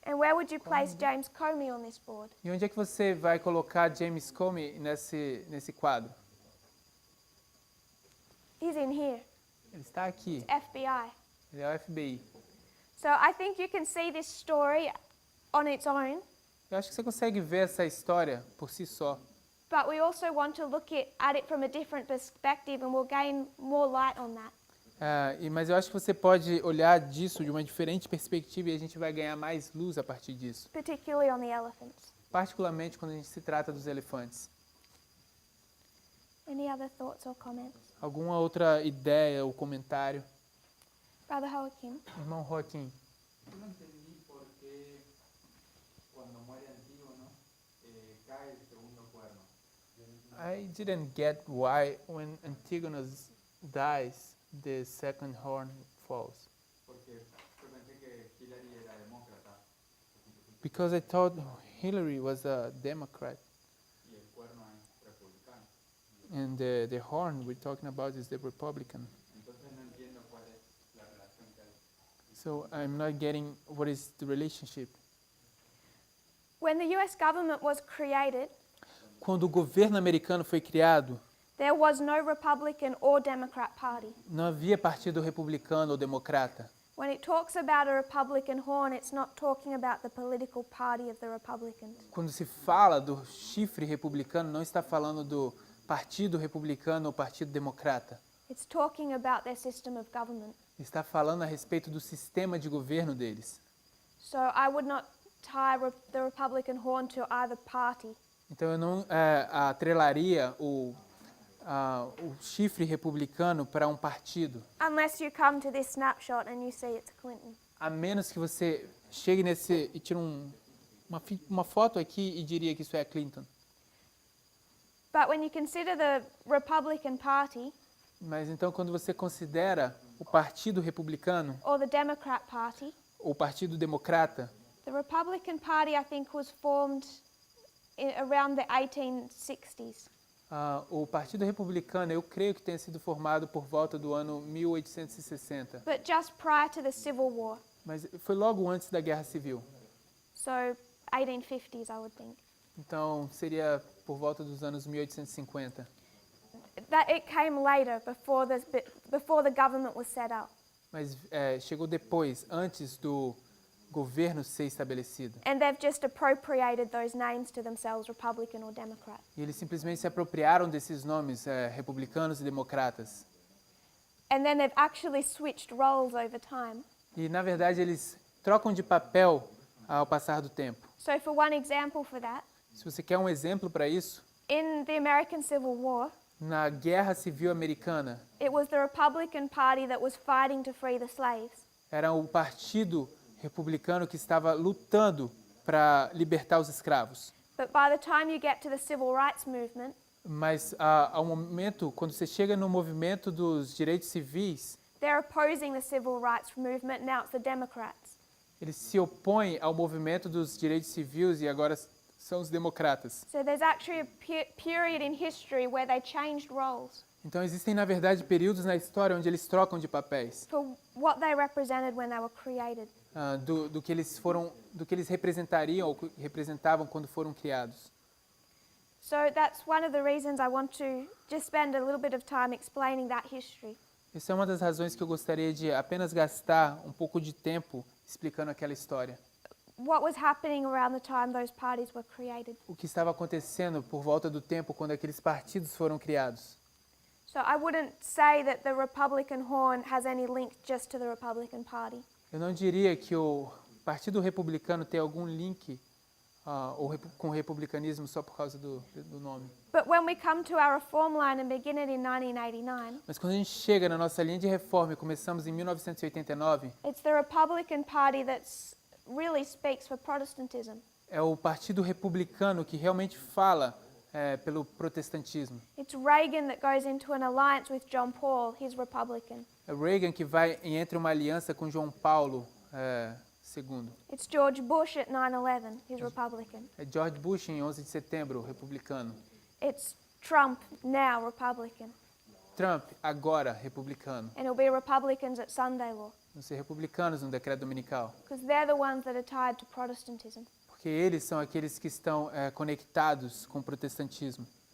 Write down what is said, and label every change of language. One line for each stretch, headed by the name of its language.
English: And where would you place James Comey on this board?
Portuguese: E onde é que você vai colocar James Comey nesse quadro?
English: He's in here,
Portuguese: Ele está aqui.
English: FBI.
Portuguese: Ele é o FBI.
English: So I think you can see this story on its own,
Portuguese: Eu acho que você consegue ver essa história por si só.
English: but we also want to look at it from a different perspective and we'll gain more light on that.
Portuguese: Mas eu acho que você pode olhar disso de uma diferente perspectiva e a gente vai ganhar mais luz a partir disso.
English: Particularly on the elephants.
Portuguese: Particularmente quando a gente se trata dos elefantes.
English: Any other thoughts or comments?
Portuguese: Alguma outra ideia ou comentário?
English: Brother Joaquim?
Portuguese: Irmão Joaquim.
Spanish: Yo no entendí por qué cuando muere Antígono cae el segundo cuerno.
English: I didn't get why when Antigonus dies, the second horn falls.
Spanish: Porque yo pensé que Hillary era demócrata
English: Because I thought Hillary was a Democrat
Spanish: y el cuerno es republicano.
English: and the horn we're talking about is the Republican.
Spanish: Entonces no entiendo cuál es la relación que hay.
English: So I'm not getting what is the relationship. When the US government was created,
Portuguese: Quando o governo americano foi criado,
English: there was no Republican or Democrat party.
Portuguese: não havia partido republicano ou democrata.
English: When it talks about a Republican horn, it's not talking about the political party of the Republicans.
Portuguese: Quando se fala do chifre republicano, não está falando Partido Republicano ou Partido Democrata.
English: It's talking about their system of government.
Portuguese: Está falando a respeito do sistema de governo deles.
English: So I would not tie the Republican horn to either party.
Portuguese: Então eu não atrelaria o chifre republicano para um partido.
English: Unless you come to this snapshot and you see it's Clinton.
Portuguese: A menos que você chegue nesse e tire uma foto aqui e diria que isso é Clinton.
English: But when you consider the Republican Party
Portuguese: Mas então quando você considera o Partido Republicano
English: or the Democrat Party,
Portuguese: ou o Partido Democrata,
English: the Republican Party I think was formed around the 1860s.
Portuguese: O Partido Republicano, eu creio que tenha sido formado por volta do ano 1860.
English: But just prior to the Civil War.
Portuguese: Mas foi logo antes da Guerra Civil.
English: So 1850s I would think.
Portuguese: Então seria por volta dos anos 1850.
English: That it came later before the government was set up.
Portuguese: Mas chegou depois, antes do governo ser estabelecido.
English: And they've just appropriated those names to themselves, Republican or Democrat.
Portuguese: E eles simplesmente se apropriaram desses nomes, republicanos e democratas.
English: And then they've actually switched roles over time.
Portuguese: E, na verdade, eles trocam de papel ao passar do tempo.
English: So for one example for that,
Portuguese: Se você quer um exemplo para isso,
English: in the American Civil War,
Portuguese: na Guerra Civil Americana,
English: it was the Republican Party that was fighting to free the slaves.
Portuguese: era o Partido Republicano que estava lutando para libertar os escravos.
English: But by the time you get to the Civil Rights Movement,
Portuguese: Mas, ao momento, quando você chega no movimento dos direitos civis,
English: they're opposing the Civil Rights Movement, now it's the Democrats.
Portuguese: eles se opõem ao movimento dos direitos civis e agora são os democratas.
English: So there's actually a period in history where they changed roles
Portuguese: Então existem, na verdade, períodos na história onde eles trocam de papéis,
English: for what they represented when they were created.
Portuguese: do que eles representariam ou representavam quando foram criados.
English: So that's one of the reasons I want to just spend a little bit of time explaining that history.
Portuguese: Essa é uma das razões que eu gostaria de apenas gastar um pouco de tempo explicando aquela história.
English: What was happening around the time those parties were created.
Portuguese: O que estava acontecendo por volta do tempo quando aqueles partidos foram criados.
English: So I wouldn't say that the Republican horn has any link just to the Republican Party.
Portuguese: Eu não diria que o Partido Republicano tem algum link com o republicanismo só por causa do nome.
English: But when we come to our reform line and begin it in 1989,
Portuguese: Mas quando a gente chega na nossa linha de reforma e começamos em 1989,
English: it's the Republican Party that really speaks for Protestantism.
Portuguese: é o Partido Republicano que realmente fala pelo protestantismo.
English: It's Reagan that goes into an alliance with John Paul, he's Republican.
Portuguese: É Reagan que vai e entra uma aliança com João Paulo II.
English: It's George Bush at 9/11, he's Republican.
Portuguese: É George Bush em 11 de setembro, republicano.
English: It's Trump now, Republican.
Portuguese: Trump, agora, republicano.
English: And it'll be Republicans at Sunday law,
Portuguese: Vão ser republicanos no decreto dominical.
English: because they're the ones that are tied to Protestantism.
Portuguese: Porque eles são aqueles que estão conectados com o protestantismo.